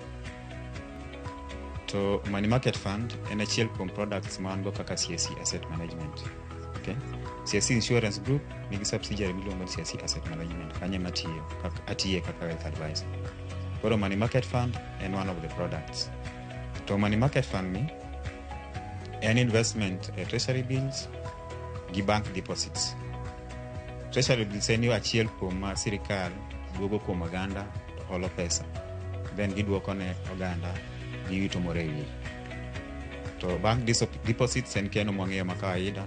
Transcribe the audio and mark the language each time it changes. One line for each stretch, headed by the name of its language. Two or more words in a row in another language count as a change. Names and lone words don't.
Luo (Kenya and Tanzania): To
English: money market fund
Luo (Kenya and Tanzania): en achiel kuom products ma an go kaka CIC Asset Management. Okay? CIC Insurance Group nigi subsidiary miluongo ni CIC Asset Management. Kanye atiye kaka
English: wealth advisor.
Luo (Kenya and Tanzania): Koro
English: money market fund
Luo (Kenya and Tanzania): en
English: one of the products.
Luo (Kenya and Tanzania): To
English: money market fund
Luo (Kenya and Tanzania): ni en
English: investment treasury bills
Luo (Kenya and Tanzania): gi
English: bank deposits. Treasury bills
Luo (Kenya and Tanzania): en yo achiel kuom sirikal duogo kuom oganda to holo pesa. Then giduoko ne oganda giwito more wi. To
English: bank deposits
Luo (Kenya and Tanzania): en keno mwang'eyo ma kawaida.